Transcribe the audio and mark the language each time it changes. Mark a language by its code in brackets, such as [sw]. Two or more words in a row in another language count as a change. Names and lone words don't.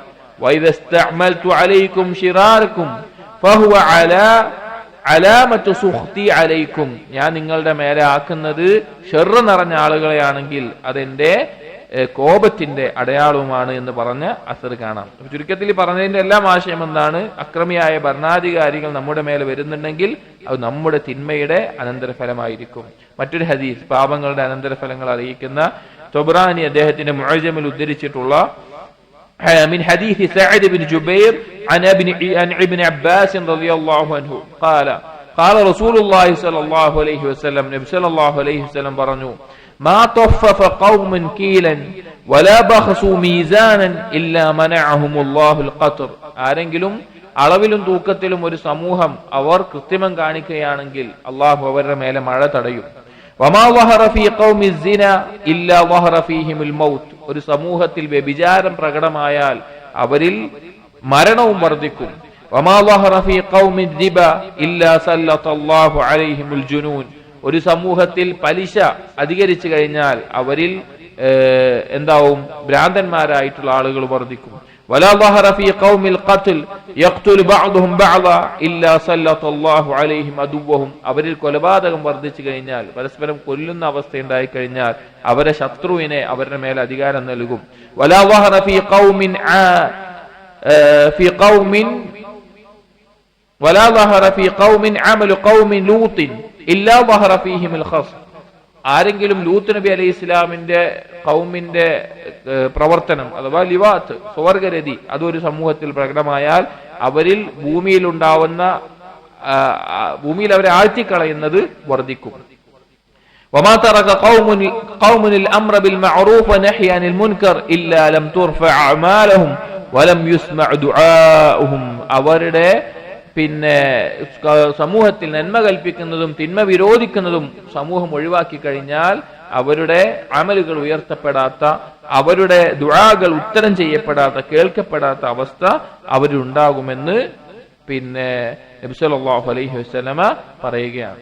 [ar] وإذا استعملت عليكم شراركم فهو علامة سخطي عليكم, [ml] ഞാൻ നിങ്ങളുടെ മേലെ ആക്കുന്നത് ഷർറ് നിറഞ്ഞ ആളുകളെയാണെങ്കിൽ അതെന്റെ കോപത്തിന്റെ അടയാളവുമാണ് എന്ന് പറഞ്ഞ അസർ കാണാം. ചുരുക്കത്തിൽ പറഞ്ഞതിന്റെ എല്ലാം ആശയം എന്താണ്? അക്രമിയായ ഭരണാധികാരികൾ നമ്മുടെ മേലെ വരുന്നുണ്ടെങ്കിൽ അത് നമ്മുടെ തിന്മയുടെ അനന്തരഫലമായിരിക്കും. മറ്റൊരു ഹദീസ് പാപങ്ങളുടെ അനന്തരഫലങ്ങൾ അറിയിക്കുന്ന തൊബ്രാനി അദ്ദേഹത്തിന്റെ മുഅ്ജമിൽ ഉദ്ധരിച്ചിട്ടുള്ള [ar] من حديث سعد بن جبير عن ابن عباس رضي الله عنه قال رسول الله صلى الله عليه وسلم, [ml] നബി [ar] صلى الله عليه وسلم [ml] പറഞ്ഞു, [ar] ما طفف قوم كيلا ولا بخسوا ميزانا إلا منعهم الله القطر, [ml] ആരെങ്കിലും അളവിലും തൂക്കത്തിലും ഒരു സമൂഹം അവർ കൃത്രിമം കാണിക്കുകയാണെങ്കിൽ അള്ളാഹു അവരുടെ മേലെ മഴ തടയും. [ar] وما ظهر في قوم الزنا إلا ظهر فيهم الموت, [ml] ഒരു സമൂഹത്തിൽ വ്യഭിചാരം പ്രകടമായാൽ അവരിൽ മരണവും വർദ്ധിക്കും. [ar] وما ظهر في قوم الربا إلا سلط الله عليهم الجنون, [ml] ഒരു സമൂഹത്തിൽ പലിശ അധികരിച്ചു കഴിഞ്ഞാൽ അവരിൽ എന്താവും? ഭ്രാന്തന്മാരായിട്ടുള്ള ആളുകൾ വർദ്ധിക്കും. [ar] ولا ظهر في قوم القتل يقتل بعضهم بعضا إلا سلط الله عليهم عدوهم. [ml] അവരിൽ കൊലപാതകം വർദ്ധിച്ചു കഴിഞ്ഞാൽ, പരസ്പരം കൊല്ലുന്ന അവസ്ഥ ഉണ്ടായി കഴിഞ്ഞാൽ അവരെ ശത്രുവിനെ അവരുടെ മേൽ അധികാരം നൽകും. [ar] ولا ظهر في قوم عمل قوم لوط إلا ظهر فيهم الخصم. [ml] ആരെങ്കിലും ലൂത്ത് നബി [ar] عليه السلام [ml] ഖൗമിന്റെ പ്രവർത്തനം അഥവാ ലിവാത്ത്, സ്വർഗരതി, അതൊരു സമൂഹത്തിൽ പ്രകടമായാൽ അവരിൽ ഭൂമിയിൽ അവരെ ആഴ്ത്തിക്കളയുന്നത് വർദ്ധിക്കും. [ar] وما ترك قوم الأمر بالمعروف والنهي عن المنكر إلا لم ترفع أعمالهم ولم يسمع دعاؤهم. [ml] അവരുടെ സമൂഹത്തിൽ നന്മ കൽപ്പിക്കുന്നതും തിന്മ വിരോധിക്കുന്നതും സമൂഹം ഒഴിവാക്കി കഴിഞ്ഞാൽ അവരുടെ അമലുകൾ ഉയർത്തപ്പെടാത്ത, അവരുടെ ദുആകൾ ഉത്തരം ചെയ്യപ്പെടാത്ത, കേൾക്കപ്പെടാത്ത അവസ്ഥ അവരുണ്ടാകുമെന്ന് നബി [ar] صلى الله عليه وسلم [ml] പറയുകയാണ്.